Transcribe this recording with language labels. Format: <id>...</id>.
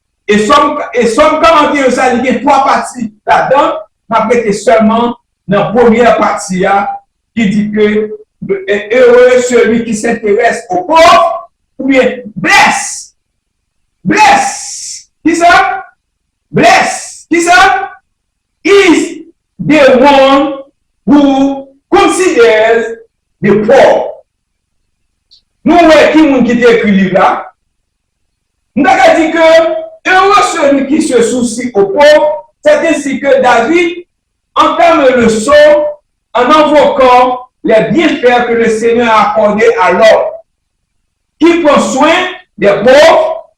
<fr>Et Psaume 41, ça, il y a 3 parties là-dedans. Après, c'est seulement dans la première partie qui dit que heureux celui qui s'intéresse aux pauvres, ou bien bless. Bless. Qui ça? Bless. Qui ça?</fr> <en>Is the one who considers the poor.</en> <fr>Nous voyons qui t'a écrit le livre là. Nous avons dit que heureux celui qui se soucie aux pauvres, c'est ainsi que David entame le psaume en invoquant les bienfaits que le Seigneur a accordés à l'homme qui prend soin des pauvres.</fr>